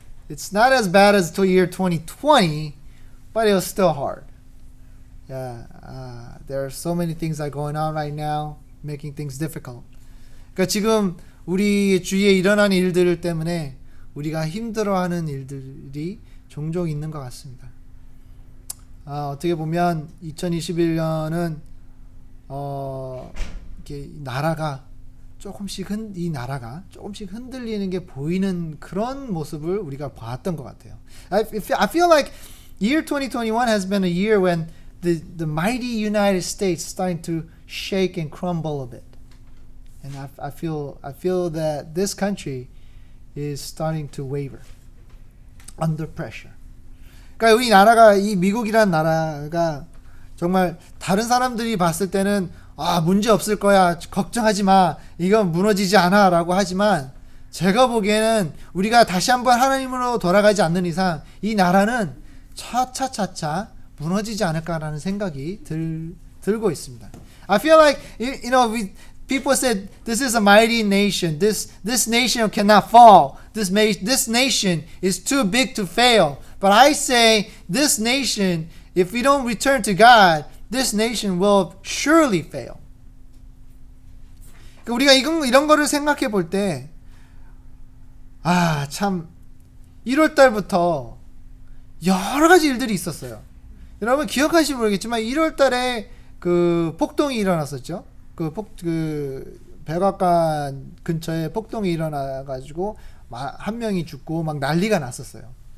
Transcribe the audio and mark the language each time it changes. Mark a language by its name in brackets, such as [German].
[English] It's not as bad as the year 2020, but it was still hard. Yeah, there are so many things that are going on right now, making things difficult. [Korean] 그러니까 지금 우리 주위에 일어나는 일들 때문에 우리가 힘들어하는 일들이 종종 있는 것 같습니다. 어떻게 보면 2021년은 이렇게 이 나라가 조금씩 흔들리는 게 보이는 그런 모습을 우리가 봤던 것 같아요. [English] I feel like year 2021 has been a year when the mighty United States starting to shake and crumble a bit. And I feel that this country is starting to waver under pressure. [Korean] 그러니까 이 미국이라는 나라가 정말 다른 사람들이 봤을 때는 문제 없을 거야, 걱정하지 마, 이건 무너지지 않아라고 하지만 제가 보기에는 우리가 다시 한번 하나님으로 돌아가지 않는 이상 이 나라는 차차차차 무너지지 않을까라는 생각이 들고 있습니다. [English] I feel like people said this is a mighty nation. This nation cannot fall. This nation is too big to fail. But I say this nation, if we don't return to God, this nation will surely fail. [Korean] 우리가 이런 거를 생각해 볼 때, 참 1월 달부터 여러 가지 일들이 있었어요. 여러분 기억하시면 모르겠지만 1월 달에 그 폭동이 일어났었죠. 그 백악관 근처에 폭동이 일어나 가지고 한 명이 죽고 막 난리가 났었어요.